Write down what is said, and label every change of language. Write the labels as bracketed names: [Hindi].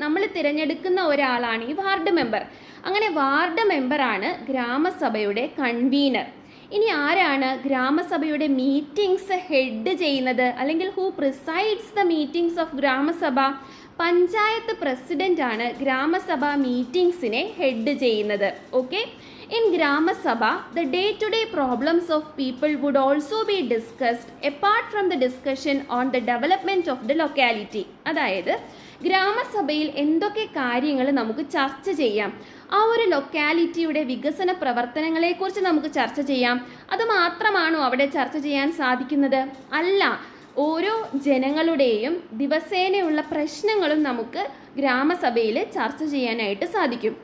[Malayalam] നമ്മൾ തിരഞ്ഞെടുക്കുന്ന ഒരാളാണ് ഈ വാർഡ് മെമ്പർ. അങ്ങനെ വാർഡ് മെമ്പറാണ് ഗ്രാമസഭയുടെ കൺവീനർ. ഇനി ആരാണ് ഗ്രാമസഭയുടെ മീറ്റിംഗ്സ് ഹെഡ് ചെയ്യുന്നത്, അല്ലെങ്കിൽ [English] Who presides the meetings of Gramasabha? [Malayalam] Panchayat president ആണ് ഗ്രാമസഭ മീറ്റിംഗ്സിനെ ഹെഡ് ചെയ്യുന്നത്. Okay. [English] In Grama Sabha, the day-to-day problems of people would also be discussed apart from the discussion on the development of the locality. [Malayalam] അതായത് ഗ്രാമസഭയിൽ എന്തൊക്കെ കാര്യങ്ങൾ നമുക്ക് ചർച്ച ചെയ്യാം? ആ ഒരു ലൊക്കാലിറ്റിയുടെ വികസന പ്രവർത്തനങ്ങളെക്കുറിച്ച് നമുക്ക് ചർച്ച ചെയ്യാം. അതുമാത്രമാണോ അവിടെ ചർച്ച ചെയ്യാൻ സാധിക്കുന്നത്? അല്ല. ഓരോ ജനങ്ങളുടെയും ദിവസേനയുള്ള പ്രശ്നങ്ങളും നമുക്ക് ഗ്രാമസഭയിൽ ചർച്ച ചെയ്യാനായിട്ട് സാധിക്കും.